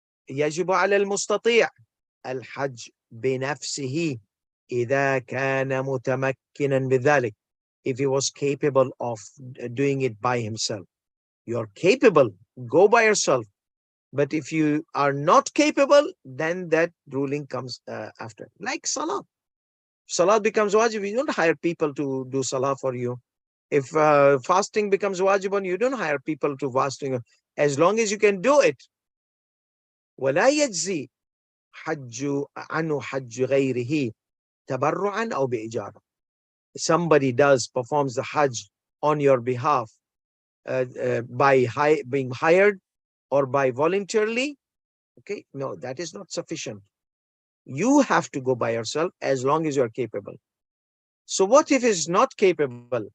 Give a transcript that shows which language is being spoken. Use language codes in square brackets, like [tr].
[ar] يجب على المستطيع الحج بنفسه إذا كان متمكنا بذلك. [en] If he was capable of doing it by himself. You're capable, go by yourself. But if you are not capable, then that ruling comes after. Like Salah. Salah becomes wajib, you don't hire people to do Salah for you. If fasting becomes wajib on you, you don't hire people to fasting. As long as you can do it. [ar] ولا يجزي حج عنه حج غيره تبرعا أو بإجارة. [en] Somebody performs the Hajj on your behalf by being hired or by voluntarily. Okay, no, that is not sufficient. You have to go by yourself as long as you are capable. So what if he's not capable?